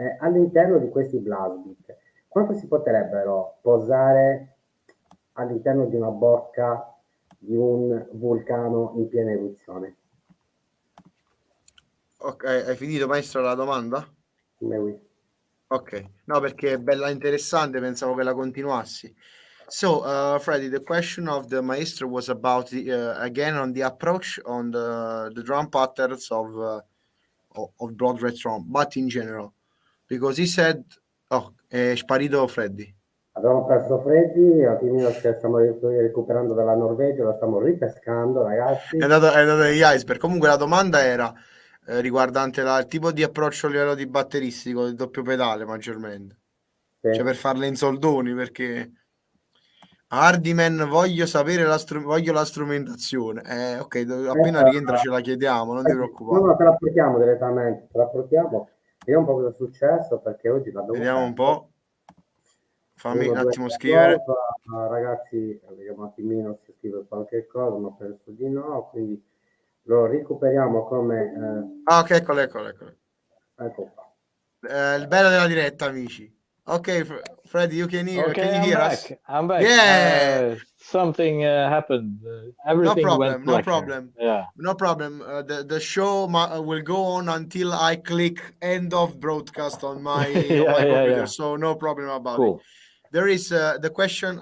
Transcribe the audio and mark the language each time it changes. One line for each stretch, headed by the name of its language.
Italian: All'interno di questi blast beat, quanto si potrebbero posare all'interno di una bocca di un vulcano in piena eruzione? Ok, hai finito, Maestro, la domanda?
French: Oui.
Italian: Ok, no, perché è bella interessante, pensavo che la continuassi.
English: So, Freddy, the question of the Maestro was about again on the approach on the drum patterns of Blood Retron, but in general, because he said, oh,
Italian: è sparito Freddy. Abbiamo perso Freddy, attimino che stiamo recuperando dalla Norvegia, lo stiamo ripescando, ragazzi. È andato negli iceberg. Comunque la domanda era riguardante il tipo di approccio a livello di batteristico, del doppio pedale maggiormente. Sì. Cioè per farle in soldoni, perché Hardiman voglio sapere voglio la strumentazione. Ok, appena rientra ce la chiediamo, non ti preoccupare. No, te la portiamo direttamente, te la portiamo. Vediamo un po' cosa è successo, perché oggi l'abbiamo Vediamo un perso. po'. Fammi un attimo scrivere. Ragazzi, vediamo un attimino se scrive qualche cosa, ma penso di no, quindi lo recuperiamo come... Ah, ok, eccolo. Ecco qua. Il bello della diretta, amici.
English: Okay, Freddy, you can hear. Okay, can you hear us? I'm back. Yeah. Something happened. Everything went no problem. Yeah. No problem. The show will go on until I click end of broadcast on my computer. Yeah. So no problem about it. There is the question.